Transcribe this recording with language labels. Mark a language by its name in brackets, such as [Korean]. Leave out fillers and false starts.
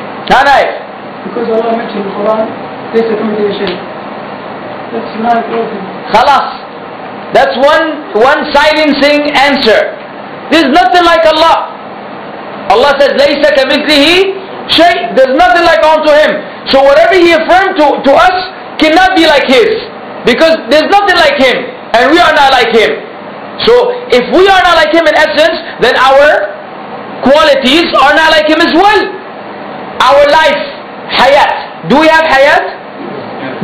[English] Hanai? Because Allah mentioned in the Quran, there's a communication. That's not broken. Khalas. That's one silencing answer. There's nothing like Allah. [Arabic] Allah says, لَيْسَ كَمِثْلِهِ شَيْءٍ. [English] There's nothing like unto Him. So whatever He affirmed to us cannot be like His. Because there's nothing like Him. And we are not like Him. So if we are not like Him in essence, then our qualities are not like Him as well. Our life, hayat. Do we have hayat?